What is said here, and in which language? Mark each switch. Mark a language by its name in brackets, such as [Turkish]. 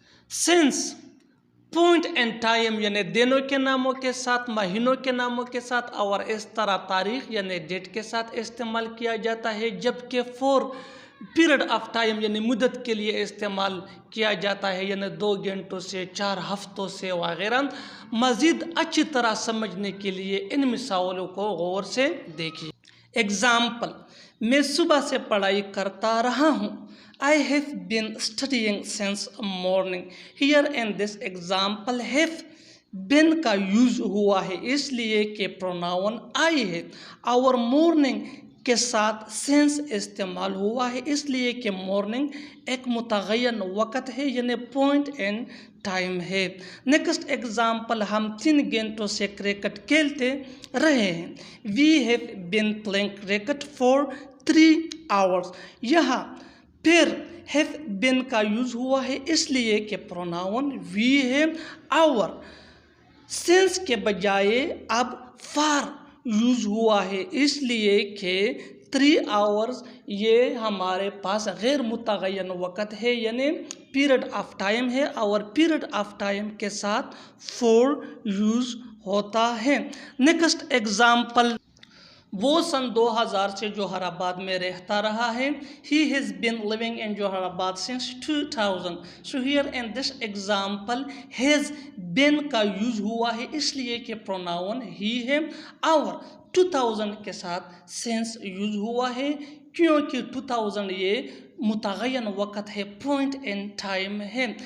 [Hindi] Since point and time यानी दिनों के नामों के साथ, महीनों के नामों के साथ और इस तरह तारीख यानी डेट के साथ इस्तेमाल किया जाता है, जबकि फॉर पीरियड ऑफ टाइम यानी मुद्दत के लिए इस्तेमाल किया जाता है यानी 2 घंटों से 4 हफ्तों से वगैरह. मज़ीद अच्छी तरह समझने के लिए इन मिसालों को गौर से देखिए. एग्ज़ाम्पल, मैं सुबह से पढ़ाई करता रहा हूँ. [English] I have been studying since morning. Here in this example have been [Hindi] का यूज़ हुआ है इसलिए कि प्रोनाउन आई है. और morning के साथ since इस्तेमाल हुआ है इसलिए कि morning एक मुतग़य्यर वक़्त है यानी पॉइंट एंड टाइम है. नेक्स्ट एग्जाम्पल, हम 3 घंटों से क्रिकेट खेलते रहे हैं. [English] We have been playing cricket for 3 hours. [Hindi] यहाँ फिर हैव बिन का यूज़ हुआ है इसलिए कि प्रोनाउन वी है और सिंस के बजाय अब फार यूज़ हुआ है इसलिए कि 3 आवर्स ये हमारे पास गैर मुतग़य्यर वक़्त है यानी पीरियड ऑफ टाइम है और पीरियड ऑफ टाइम के साथ फॉर यूज़ होता है. नेक्स्ट एग्जाम्पल, वो सन 2000 से जोहराबाद में रहता रहा है. [English] He has been living in Joharabat since 2000. So here in this example has been [Hindi] का यूज़ हुआ है इसलिए कि प्रोनाउन ही है और 2000 के साथ since यूज़ हुआ है क्योंकि 2000 ये मुतग़य्यर वक़्त है, पॉइंट एंड टाइम है.